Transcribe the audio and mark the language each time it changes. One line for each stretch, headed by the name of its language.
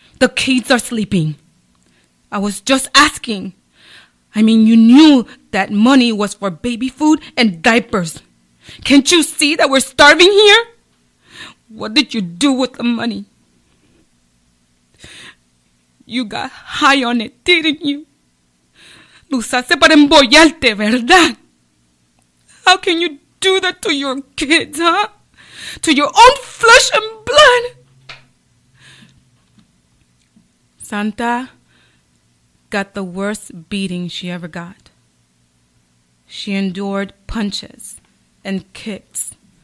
English: The kids are sleeping. I was just asking. I mean, you knew that money was for baby food and diapers. Can't you see that we're starving here? What did you do with the money? You got high on it, didn't you?
Spanish: Lo usaste para embollarte, ¿verdad?
English: How can you do that to your kids, huh? To your own flesh and blood? Santa got the worst beating she ever got. She endured punches and kicks.